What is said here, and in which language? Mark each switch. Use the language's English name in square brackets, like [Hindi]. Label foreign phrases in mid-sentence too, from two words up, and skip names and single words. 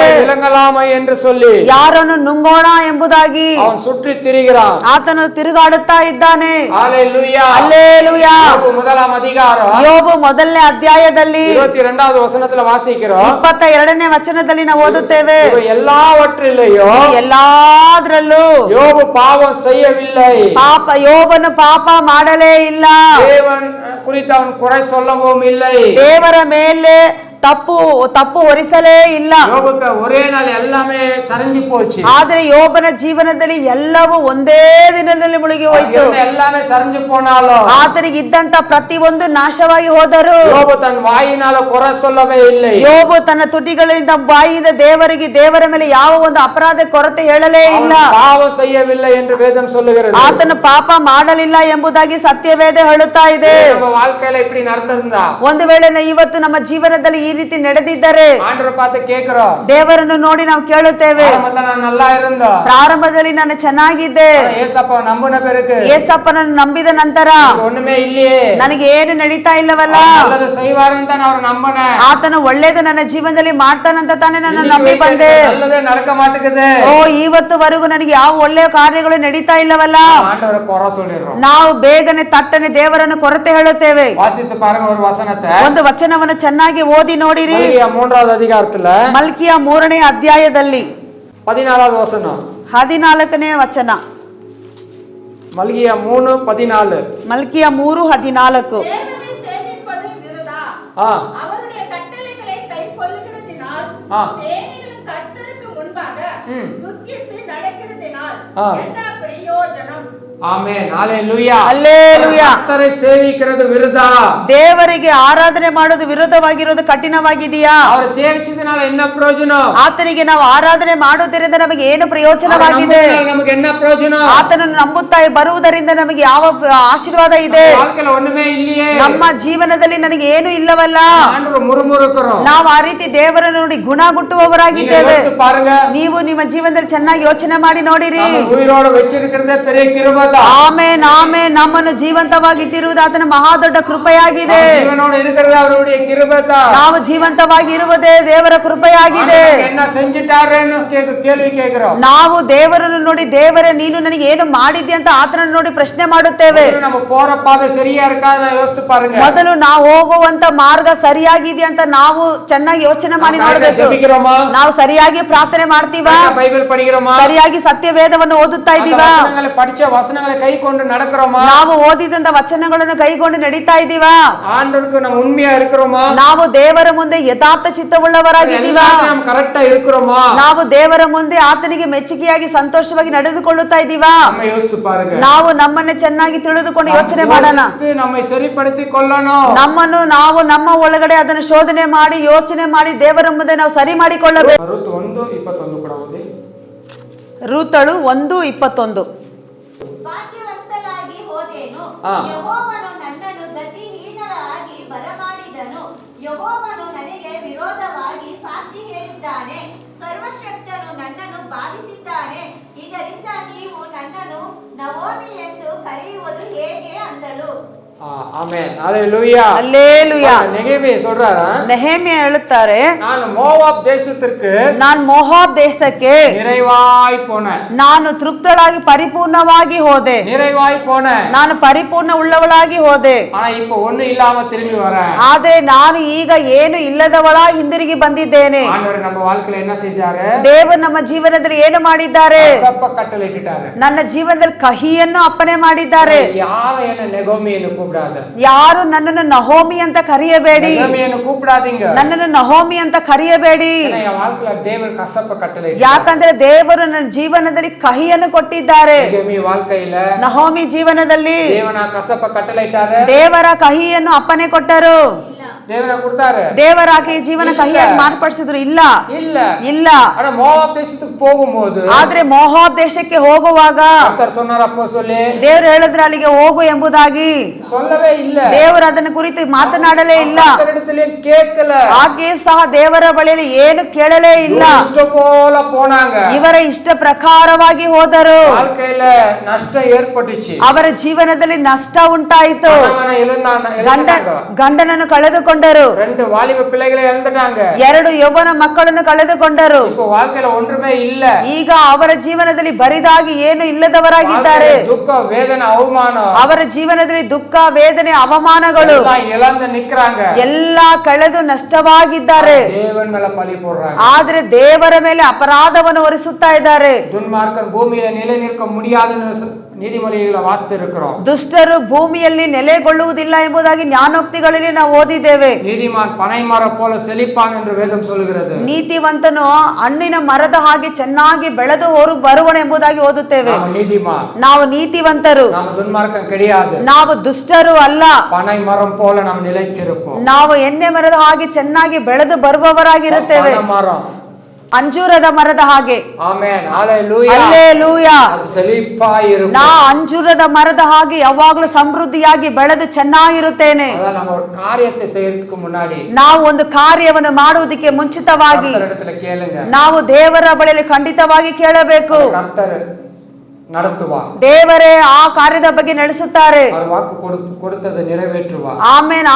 [Tamil] யாரை விலங்கலாமை என்று சொல்லி [Kannada] ಯಾರನ್ನು ನುಂಗೋಣ ಎಂಬುದಾಗಿ [Tamil] அவன் சுற்றி திரிகிறான். [Kannada] ಆತನು ತಿರುಗಾಡುತ್ತಾ ಇದ್ದಾನೆ. [Tamil] ஹalleluya. [Kannada] ಹಲ್ಲೆಲೂಯಾ. [Tamil] யோபு முதலாம் அதிகாரம் [Kannada] ಯೋಬು ಮೊದಲನೇ ಅಧ್ಯಾಯದಲ್ಲಿ [Tamil] 22வது வசனத்துல வாசிக்கிறோம். [Kannada] 22ನೇ ವಚನದಲ್ಲಿ ನಾವು ಓದುತ್ತೇವೆ, [Tamil] இவ எல்லாவற்றிலேயும் [Kannada] ಎಲ್ಲಾದ್ರಲ್ಲೂ [Tamil] யோபு பாவம் செய்யவில்லை, [Kannada] ಯೋಬನು ಪಾಪ ಮಾಡಲೇ ಇಲ್ಲ, [Tamil] தேவன் குறித்து அவன் குறை சொல்லவும் இல்லை, [Kannada] ದೇವರ ಮೇಲೆ ತಪ್ಪು ಹೊರಿಸಲೇ ಇಲ್ಲ. [Tamil] யோபுக்கு ஒரே நாள் எல்லாமே சரிஞ்சு போச்சு, [Kannada] ಆದ್ರೆ ಯೋಬನ ಜೀವನದಲ್ಲಿ ಎಲ್ಲವೂ ಒಂದೇ ದಿನದಲ್ಲಿ ಮುಳುಗಿ ಹೋಯ್ತು. [Tamil] எல்லாமே சரிஞ்சு போனாலும் [Kannada] ಆತನಿಗೆ ಇದ್ದಂತ ಪ್ರತಿಯೊಂದು ನಾಶವಾಗಿ ಹೋದರು. [Tamil] யோபு தன் வாயினால குறை சொல்லவே இல்லை, [Kannada] ಯೋಬು ತನ್ನ ತುಟಿಗಳಿಂದ ಬಾಯಿಯಿಂದ ದೇವರ ಮೇಲೆ ಯಾವ ಒಂದು ಅಪರಾಧ ಕೊರತೆ ಹೇಳಲೇ ಇಲ್ಲ. [Tamil] பாவம் செய்யவில்லை என்று வேதம் சொல்லுகிறது. [Kannada] ಆತನು ಪಾಪ ಮಾಡಲಿಲ್ಲ ಎಂಬುದಾಗಿ ಸತ್ಯವೇದ ಹೇಳುತ್ತಾ ಇದೆ. [Tamil] நம்ம வாழ்க்கையில இப்படி நடந்திருந்தா, [Kannada] ಒಂದು ವೇಳೆ ಇವತ್ತು ನಮ್ಮ ಜೀವನದಲ್ಲಿ ಈ ರೀತಿ ನಡೆದಿದ್ದರೆ [Tamil] ஆண்டவரை பார்த்து கேக்குறோம், [Kannada] ದೇವರನ್ನು ನೋಡಿ ನಾವು ಕೇಳುತ್ತೇವೆ, [Tamil] நான் நல்லா இருந்தோம், [Kannada] ಪ್ರಾರಂಭದಲ್ಲಿ ನಾನು ಚೆನ್ನಾಗಿದ್ದೆ, [Tamil] ஏசப்பா நம்பின பிறகு [Kannada] ಏಸಪ್ಪನನ್ನು ನಂಬಿದ ನಂತರ [Tamil] ஒண்ணுமே இல்லையே, [Kannada] ನನಗೆ ಏನು ನಡೀತಾ ಇಲ್ಲವಲ್ಲ, [Tamil] நல்லது செய்வாருன்னு தான் அவர் நம்பினேன், [Kannada] ಆತನು ಒಳ್ಳೇದು ನನ್ನ ಜೀವನದಲ್ಲಿ ಮಾಡ್ತಾನಂತ ತಾನೇ ನಾನು ನಂಬಿ ಬಂದೆ. [Tamil] நல்லதே நடக்க மாட்டேங்குது, [Kannada] ಓ ಇವತ್ತುವರೆಗೂ ನನಗೆ ಯಾವ ಒಳ್ಳೆಯ ಕಾರ್ಯಗಳು ನಡೀತಾ ಇಲ್ಲವಲ್ಲ. [Tamil] ஆண்டவரை குறை சொல்லிடுறோம். [Kannada] ನಾವು ಬೇಗನೆ ತಟ್ಟನೆ ದೇವರನ್ನು ಕೊರತೆ ಹೇಳುತ್ತೇವೆ. [Tamil] வாசித்து பாருங்க ஒரு வசனத்தை, [Kannada] ಒಂದು ವಚನವನ್ನು ಚೆನ್ನಾಗಿ ಓದಿ ನೋಡಿರಿ. [Tamil] மல்கியா 3வது அதிகாரத்துல [Kannada] ಮಲ್ಕಿಯ 3ನೇ ಅಧ್ಯಾಯದಲ್ಲಿ [Tamil] 14வது வசனம், [Kannada] 14ನೇ ವಚನ. [Tamil] மல்கியா 3:14. [Kannada] ಮಲ್ಕಿಯ 3:14. [Tamil] தேவனை சேவிப்பது விருதா, ஆ அவருடைய கட்டளைகளை கைக்கொள்ளுகிறதினால், ஆ. சேனைகளின் கர்த்தருக்கு முன்பாக துக்கித்து நடக்கிறதினால் ஆ. என்ன பிரயோஜனம்? ஆமென். ஹalleluya. [Kannada] ಹಲ್ಲೆಲೂಯಾ. [Tamil] கர்த்தரை சேவிக்கிறது விருதா, [Kannada] ದೇವರಿಗೆ ಆರಾಧನೆ ಮಾಡೋದು ವಿರೋಧವಾಗಿರೋದು ಕಠಿಣವಾಗಿದೆಯಾ? [Tamil] அவரை சேவிச்சதுனால என்ன பிரயோஜனம்? [Kannada] ಆತನಿಗೆ ನಾವು ಆರಾಧನೆ ಮಾಡುವುದರಿಂದ ನಮಗೆ ಏನು ಪ್ರಯೋಜನವಾಗಿದೆ? [Tamil] நமக்கு என்ன பிரயோஜனம்? [Kannada] ಆತನನ್ನು ನಂಬುತ್ತಾ ಬರುವುದರಿಂದ ನಮಗೆ ಯಾವ ಆಶೀರ್ವಾದ ಇದೆ? [Tamil] வாழ்க்கையில ஒண்ணுமே இல்லையே, [Kannada] ನಮ್ಮ ಜೀವನದಲ್ಲಿ ನನಗೆ ಏನು ಇಲ್ಲವಲ್ಲ. [Tamil] ஆண்டவர் முறுமுறுக்கிறோம். [Kannada] ನಾವು ಆ ರೀತಿ ದೇವರನ್ನು ನೋಡಿ ಗುಣಗುಟ್ಟುವವರಾಗಿದ್ದೇವೆ. [Tamil] யோசிச்சு பாருங்க, [Kannada] ನೀವು ನಿಮ್ಮ ಜೀವನದಲ್ಲಿ ಚೆನ್ನಾಗಿ ಯೋಚನೆ ಮಾಡಿ ನೋಡಿರಿ. [Tamil] நம்ம உயிரோட வச்சிருக்கிறதே பெரிய கிருபை. [Kannada] ಆಮೆನ್ ಆಮೆನ್. ನಮ್ಮನ್ನು ಜೀವಂತವಾಗಿಟ್ಟಿರುವುದು ಆತನ ಮಹಾದೊಡ್ಡ ಕೃಪೆಯಾಗಿದೆ. [Tamil] ஜீவனோட இருக்கிறது அவருடைய கிருபை தான். [Kannada] ನಾವು ಜೀವಂತವಾಗಿ ಇರುವುದೇ ದೇವರ ಕೃಪೆಯಾಗಿದೆ. [Tamil] என்ன செஞ்சிட்டாருன்னு கேள்வி கேக்குறோம். [Kannada] ನಾವು ದೇವರನ್ನು ನೋಡಿ ದೇವರೇ ನೀನು ನನಗೆ ಏನು ಮಾಡಿದ್ದೆ ಅಂತ ಆತನನ್ನು ನೋಡಿ ಪ್ರಶ್ನೆ ಮಾಡುತ್ತೇವೆ. [Tamil] நம்ம போற பாதை சரியா இருக்கான்னு யோசிச்சு பாருங்க. [Kannada] ಮೊದಲು ನಾವು ಹೋಗುವಂತ ಮಾರ್ಗ ಸರಿಯಾಗಿದೆ ಅಂತ ನಾವು ಚೆನ್ನಾಗಿ ಯೋಚನೆ ಮಾಡಿ ನೋಡಬೇಕು. [Tamil] ஜெபிக்கிறோமா? [Kannada] ನಾವು ಸರಿಯಾಗಿ ಪ್ರಾರ್ಥನೆ ಮಾಡ್ತೀವಾ? [Tamil] ಬೈಬಲ್ படிக்கிறோமா? [Kannada] ಸರಿಯಾಗಿ ಸತ್ಯವೇದವನ್ನು ಓದುತ್ತಾ ಇದ್ದೀವಾ? [Tamil] ವಚನங்களை படிச்ச ವಚನங்களை கைக்கொண்டு நடக்கிறோமா? [Kannada] ನಾವು ಓದಿದಂತ ವಚನಗಳನ್ನು ಕೈಗೊಂಡು ನಡೀತಾ ಇದ್ದೀವಾ? [Tamil] ஆண்டவருக்கு நம்ம உண்மையா இருக்கிறோமா? [Kannada] ನಾವು ದೇವರ ಮುಂದೆ ಯಥಾರ್ಥ ಚಿತ್ತವುಳ್ಳವರಾಗಿದ್ದೀವಾ? [Tamil] நம்ம கரெக்ட்டா இருக்கிறோமா? [Kannada] ನಾವು ದೇವರ ಮುಂದೆ ಆತನಿಗೆ ಮೆಚ್ಚುಗೆಯಾಗಿ ಸಂತೋಷವಾಗಿ ನಡೆದುಕೊಳ್ಳುತ್ತಾ ಇದ್ದೀವಾ? [Tamil] நம்ம யோசிச்சு பாருங்க. [Kannada] ನಾವು ನಮ್ಮನ್ನ ಚೆನ್ನಾಗಿ ತಿಳಿದುಕೊಂಡು ಯೋಚನೆ ಮಾಡೋಣ. [Tamil] நம்மை சரிப்படுத்திக் கொள்ளணும். [Kannada] ನಮ್ಮನ್ನು ನಾವು ನಮ್ಮ ಒಳಗಡೆ ಅದನ್ನು ಶೋಧನೆ ಮಾಡಿ ಯೋಚನೆ ಮಾಡಿ ದೇವರ ಮುಂದೆ ನಾವು ಸರಿ ಮಾಡಿಕೊಳ್ಳಬೇಕು. ರೂತ್ 1:21 ಕೂಡ ಓದಿ. ರೂತಳು 1:21. ಭಾಗ್ಯವಂತಲಾಗಿ ಹೋದೆನು, ಆ. ಯೆಹೋವನು ನನ್ನನ್ನು ಗತಿಹೀನಳಾಗಿ ಬರಮಾಡಿದನು, ಯೆಹೋವನು ನನಗೆ ವಿರೋಧವಾಗಿ ಸಾಕ್ಷಿ ಹೇಳಿದ್ದಾನೆ, ಸರ್ವಶಕ್ತನು ನನ್ನನ್ನು ಬಾಧಿಸಿದ್ದಾನೆ, ಇದರಿಂದ ನೀವು ನನ್ನನ್ನು ನವೋಮಿ ಎಂದು ಕರೆಯುವುದು ಹೇಗೆ ಅಂದಳು. ಆಮೆನ್. [Tamil] ஹalleluya. அல்லேலூயா. நெகேமியா சொல்றாரா, [Kannada] ನೆಹೆಮ್ಯ ಹೇಳುತ್ತಾರೆ, [Tamil] நான் மோவாப் தேசத்திற்கு [Kannada] ನಾನು ಮೋವಾಬ್ ದೇಶಕ್ಕೆ [Tamil] நிறைவாய் போனேன். [Kannada] ನಾನು ತೃಪ್ತಳಾಗಿ ಪರಿಪೂರ್ಣವಾಗಿ ಹೋದೆ. [Tamil] நிறைவாய் போனேன். [Kannada] ನಾನು ಪರಿಪೂರ್ಣ ಉಳ್ಳವಳಾಗಿ ಹೋದೆ. [Tamil] ஆனா இப்ப ஒண்ணு இல்லாம திரும்பி வரேன். [Kannada] ಆದ್ರೆ ನಾನು ಈಗ ಏನು ಇಲ್ಲದವಳಾಗಿ ಹಿಂದಿರುಗಿ ಬಂದಿದ್ದೇನೆ. [Tamil] ஆண்டவர் நம்ம வாழ்க்கையில என்ன செஞ்சாரு? [Kannada] ದೇವರು ನಮ್ಮ ಜೀವನದಲ್ಲಿ ಏನು ಮಾಡಿದ್ದಾರೆ? [Tamil] சப்ப கட்டளையிட்டாரு. [Kannada] ನನ್ನ ಜೀವನದಲ್ಲಿ ಕಹಿಯನ್ನು ಅಪ್ಪನೆ ಮಾಡಿದ್ದಾರೆ. [Tamil] யாரும் என்ன நெகோமின்னு கூப்பிடாத. [Kannada] ಯಾರು ನನ್ನನ್ನು ನಹೋಮಿ ಅಂತ ಕರೆಯಬೇಡಿ. [Tamil] நெகோமின்னு கூப்பிடாதீங்க. [Kannada] ನನ್ನನ್ನು ನಹೋಮಿ ಅಂತ ಕರೆಯಬೇಡಿ. [Tamil] என் வாழ்க்கையில தேவன் கசப்ப கட்டளையிட்டாரு. [Kannada] ಯಾಕಂದ್ರೆ ದೇವರು ನನ್ನ ಜೀವನದಲ್ಲಿ ಕಹಿಯನ್ನು ಕೊಟ್ಟಿದ್ದಾರೆ. [Tamil] நெகோமி வாழ்க்கையில [Kannada] ನಹೋಮಿ ಜೀವನದಲ್ಲಿ [Tamil] தேவனா கசப்ப கட்டளையிட்டாரு. [Kannada] ದೇವರ ಕಹಿಯನ್ನು ಅಪ್ಪನೆ ಕೊಟ್ಟರು. [Tamil] தேவனா கொடுத்தாரு. [Kannada] ದೇವರ ಆಕೆ ಜೀವನ ಕಹಿಯಾಗಿ ಮಾರ್ಪಡಿಸಿದ್ರು? ಇಲ್ಲ [Tamil] இல்ல [Kannada] ಇಲ್ಲ. [Tamil] ஆனா மோவாப் தேசத்துக்கு போகும்போது [Kannada] ಆದ್ರೆ ಮೋಹಾಬ್ ದೇಶಕ್ಕೆ ಹೋಗುವಾಗ [Tamil] கர்த்தர் சொன்னார், அப்போ சொல்லி [Kannada] ದೇವರು ಹೇಳಿದ್ರು ಅಲ್ಲಿಗೆ ಹೋಗು ಎಂಬುದಾಗಿ. [Tamil] சொல்லவே இல்ல. [Kannada] ದೇವರು ಅದನ್ನ ಕುರಿತು ಮಾತನಾಡಲೇ ಇಲ್ಲ. [Tamil] கர்த்தரிடத்திலே கேட்கல. [Kannada] ಹಾಗೆ ಸಹ ದೇವರ ಬಳಿಯಲ್ಲಿ ಏನು ಕೇಳಲೇ ಇಲ್ಲ. [Tamil] இஷ்ட போல போனாங்க. [Kannada] ಇವರ ಇಷ್ಟ ಪ್ರಕಾರವಾಗಿ ಹೋದರು. [Tamil] வாழ்க்கையில நஷ்டம் ஏற்பட்டுச்சு. [Kannada] ಅವರ ಜೀವನದಲ್ಲಿ ನಷ್ಟ ಉಂಟಾಯಿತು. [Tamil] கணவனை இழந்தாங்க. [Kannada] ಗಂಡನನ್ನು ಕಳೆದುಕೊಂಡು ಕಳೆದುಕೊಂಡರು. [Tamil] 2 வாலிப பிள்ளைகளை இழந்துட்டாங்க. [Kannada] 2 ಯೌವನ ಮಕ್ಕಳನ್ನು ಕಳೆದುಕೊಂಡರು. [Tamil] இப்போ வாழ்க்கையில ஒன்றுமே இல்ல. [Kannada] ಈಗ ಅವರ ಜೀವನದಲ್ಲಿ ಬರಿದಾಗಿ ಏನು ಇಲ್ಲದವರಾಗಿದ್ದಾರೆ. ದುಃಖ ವೇದನೆ ಅವಮಾನ, ಅವರ ಜೀವನದಲ್ಲಿ ದುಃಖ ವೇದನೆ ಅವಮಾನಗಳು [Tamil] ಇழந்து நிக்கறாங்க. [Kannada] ಎಲ್ಲ ಕಳೆದು ನಷ್ಟವಾಗಿದ್ದಾರೆ. [Tamil] தேவன் மேல பழி போடுறாங்க. [Kannada] ಆದರೆ ದೇವರ ಮೇಲೆ ಅಪರಾಧವನ್ನು ಹೊರಿಸುತ್ತಾ ಇದ್ದಾರೆ. [Tamil] துன்மார்க்கன் பூமியில நிலை நிற்க முடியாதுன்னு நீதிமொழிகளை வாசித்திருக்கிறோம். [Kannada] ದುಷ್ಟರು ಭೂಮಿಯಲ್ಲಿ ನೆಲೆಗೊಳ್ಳುವುದಿಲ್ಲ ಎಂಬುದಾಗಿ ಜ್ಞಾನೋಕ್ತಿಗಳಲ್ಲಿ ನಾವು ಓದಿದ್ದೇವೆ. [Tamil] நீதிமான் பனை மரம் போல செழிப்பான் என்று வேதம் சொல்லுகிறது. [Kannada] ನೀತಿವಂತನು ಹಣ್ಣಿನ ಮರದ ಹಾಗೆ ಚೆನ್ನಾಗಿ ಬೆಳೆದು ಬರುವನು ಎಂಬುದಾಗಿ ಓದುತ್ತೇವೆ. ನಾವು ನೀತಿವಂತರು, [Tamil] துன்மார்க்கன் கிடையாது. [Kannada] ನಾವು ದುಷ್ಟರು ಅಲ್ಲ. [Tamil] பனை மரம் போல நாம் நிலைச்சிருப்போம். [Kannada] ನಾವು ಎಣ್ಣೆ ಮರದ ಹಾಗೆ ಚೆನ್ನಾಗಿ ಬೆಳೆದು ಬರುವವರಾಗಿರುತ್ತೇವೆ. ಅಂಜೂರದ ಮರದ ಹಾಗೆ. ಆಮೆನ್, ಹಲ್ಲೆಲೂಯಾ, ಹಲ್ಲೆಲೂಯಾ. [Tamil] ಸೆಳಿಪಾಯಿರು. [Kannada] ನಾ ಅಂಜೂರದ ಮರದ ಹಾಗೆ ಯಾವಾಗಲೂ ಸಮೃದ್ಧಿಯಾಗಿ ಬೆಳೆದು ಚೆನ್ನಾಗಿರುತ್ತೇನೆ. [Tamil] நம்ம ஒரு காரியத்தை செய்யறதுக்கு முன்னாடி [Kannada] ನಾವು ಒಂದು ಕಾರ್ಯವನ್ನು ಮಾಡುವುದಕ್ಕೆ ಮುಂಚಿತವಾಗಿ [Tamil] ಕೇಳುங்க. [Kannada] ನಾವು ದೇವರ ಬಳಿಯಲ್ಲಿ ಖಂಡಿತವಾಗಿ ಕೇಳಬೇಕು. [Tamil] நடத்துவார். [Kannada] ದೇವರೇ ಆ ಕಾರ್ಯದ ಬಗ್ಗೆ ನಡೆಸುತ್ತಾರೆ. ವಾಕ್ಕು ಕೊಡುತ್ತದೆ ನೆರವೇರುವ. ಆಮೆನ್.